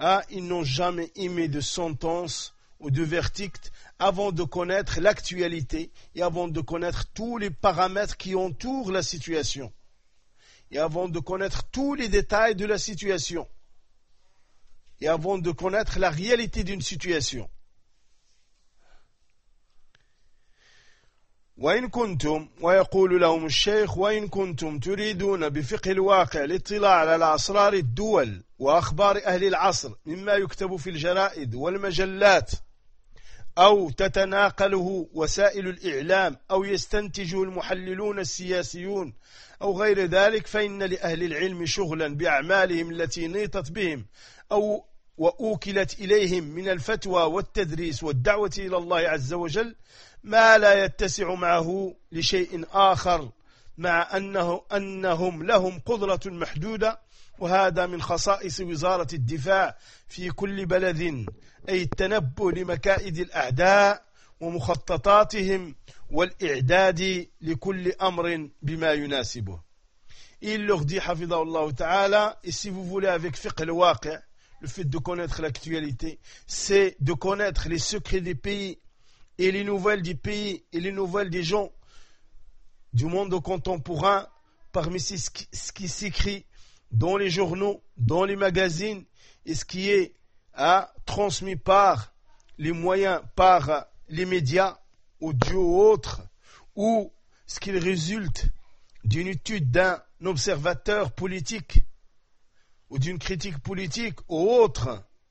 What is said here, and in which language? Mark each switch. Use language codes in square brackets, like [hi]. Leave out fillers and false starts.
[fr] ils n'ont jamais émis de sentence ou de verdict avant de connaître l'actualité et avant de connaître tous les paramètres qui entourent la situation. Et avant de connaître tous les détails de la situation, et avant de connaître la réalité d'une situation. [ar] وإن كنتم ويقول لهم الشيخ وإن كنتم تريدون بفقه الواقع الاطلاع على أسرار الدول وأخبار أهل العصر مما يكتب في الجرائد والمجلات أو تتناقله وسائل الإعلام أو يستنتجه المحللون السياسيون أو غير ذلك فإن لأهل العلم شغلا بأعمالهم التي نيطت بهم أو وأوكلت إليهم من الفتوى والتدريس والدعوة إلى الله عز وجل ما لا يتسع معه لشيء آخر مع أنهم لهم قدرة محدودة وهذا من خصائص وزارة الدفاع في كل بلد أي التنبؤ لمكائد الأعداء ومخططاتهم والإعداد لكل أمر بما يناسبه. [fr] Il leur dit, حفظه الله تعالى, et si vous voulez avec fiqh al-waqi', le fait de connaître l'actualité, c'est de connaître les secrets des pays et les nouvelles des pays et les nouvelles des gens du monde contemporain, parmi ce qui s'écrit dans les journaux, dans les magazines, et ce qui est transmis par les moyens, par les médias, audio ou autres, ou ce qu'il résulte d'une étude d'un observateur politique ou d'une critique politique ou autre.